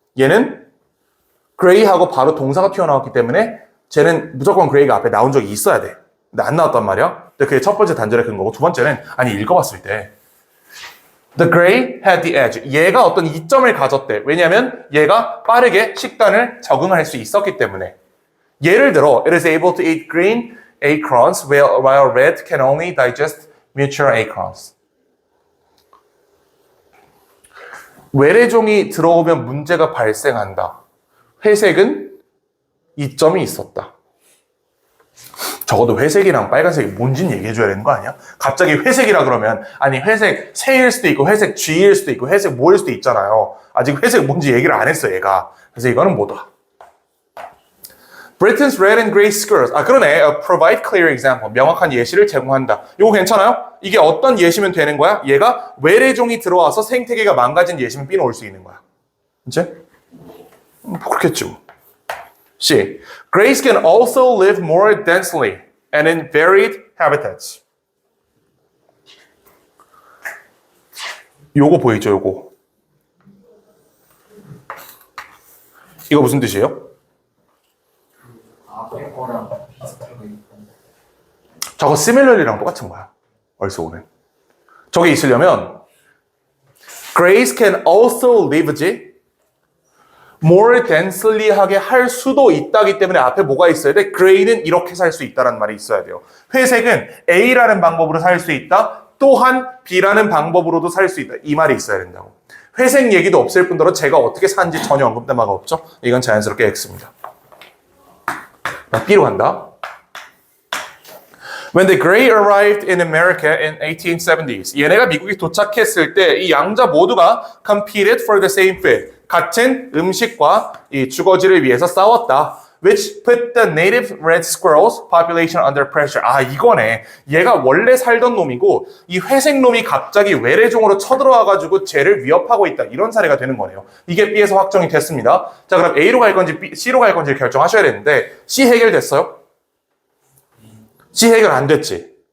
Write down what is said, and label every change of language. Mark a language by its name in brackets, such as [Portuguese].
[Korean] 얘는 gray하고 바로 동사가 튀어나왔기 때문에 쟤는 무조건 gray가 앞에 나온 적이 있어야 돼. 근데 안 나왔단 말이야. 근데 그게 첫 번째 단절의 근거고 두 번째는 아니 읽어봤을 때 [English] The gray had the edge. [Korean] 얘가 어떤 이점을 가졌대. 왜냐하면 얘가 빠르게 식단을 적응할 수 있었기 때문에. 예를 들어 [English] it is able to eat green acorns while red can only digest mature acorns. [Korean] 외래종이 들어오면 문제가 발생한다. 회색은 이점이 있었다. 적어도 회색이랑 빨간색이 뭔지는 얘기해줘야 되는 거 아니야? 갑자기 회색이라 그러면 아니 회색 새일 수도 있고 회색 G일 수도 있고 회색 뭐일 수도 있잖아요. 아직 회색 뭔지 얘기를 안 했어 얘가. 그래서 이거는 뭐다? [English] Britain's red and gray skirts. [Korean] 아 그러네. [English] Provide clear example. [Korean] 명확한 예시를 제공한다. 이거 괜찮아요? 이게 어떤 예시면 되는 거야? 얘가 외래종이 들어와서 생태계가 망가진 예시면 B는 올 수 있는 거야. 이제? 그렇겠죠. C. [English] Grays can also live more densely and in varied habitats. [Korean] 요거 보이죠, 요거. 이거 무슨 뜻이에요? 앞에 거랑 비슷하게 있고. 저거 similarly랑 똑같은 거야. 얼쏘는. 저게 있으려면 [English] Grays can also live [Korean] 지 [English] more densely [Korean] 하게 할 수도 있다기 때문에 앞에 뭐가 있어야 돼? gray는 이렇게 살 수 있다는 말이 있어야 돼요. 회색은 A라는 방법으로 살 수 있다. 또한 B라는 방법으로도 살 수 있다. 이 말이 있어야 된다고. 회색 얘기도 없을 뿐더러 제가 어떻게 사는지 전혀 언급된 바가 없죠. 이건 자연스럽게 X입니다. B로 간다. [English] When the Gray arrived in America in 1870s, [Korean] 얘네가 미국에 도착했을 때 이 양자 모두가 [English] competed for the same food. [Korean] 같은 음식과 이 주거지를 위해서 싸웠다. [English] Which put the native red squirrels population under pressure. [Korean] 아 이거네. 얘가 원래 살던 놈이고 이 회색 놈이 갑자기 외래종으로 쳐들어와가지고 쟤를 위협하고 있다. 이런 사례가 되는 거네요. 이게 B에서 확정이 됐습니다. 자 그럼 A로 갈 건지 C로 갈 건지 결정하셔야 되는데 C 해결됐어요? C 해결 안 됐지.